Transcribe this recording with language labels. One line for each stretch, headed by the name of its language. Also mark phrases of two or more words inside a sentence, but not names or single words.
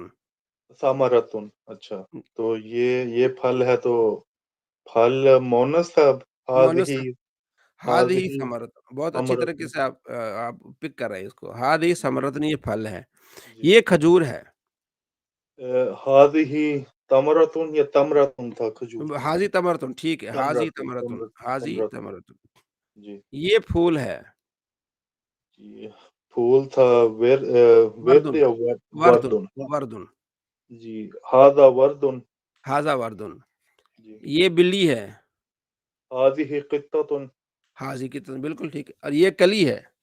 Urdu: ثمرۃ، اچھا، تو یہ پھل ہے تو پھل مونس تھا، مؤنث،
Arabic: ھذہ، ھذہ ھذہ
Urdu: ثمرۃ، بہت اچھی
Arabic: ثمرۃ،
Urdu: طریقے سے آپ پک کر رہے ہیں اس کو، ھذہ جی، ثمرۃ، یہ پھل ہے، جی، یہ کھجور ہے،
Arabic: ھذہ تمرۃ
Urdu: یا تمرۃ تھا کھجور،
Arabic: ھذہ تمرۃ،
Urdu: ٹھیک ہے،
Arabic: ھذہ تمرۃ، تمرۃ، تمرۃ، ھذہ تمرۃ، تمرۃ،
Urdu: جی، یہ پھول ہے، جی، پھول تھا ورد
Arabic: وردن، یا وردن، وردن؟ وردن، جی، ھذا وردن. ھذا وردن،
Urdu: جی، یہ بلی ہے،
Arabic: ھذہ قطۃ.
Urdu: حاضی کی طرح بالکل ٹھیک ہے، اور یہ کلی ہے،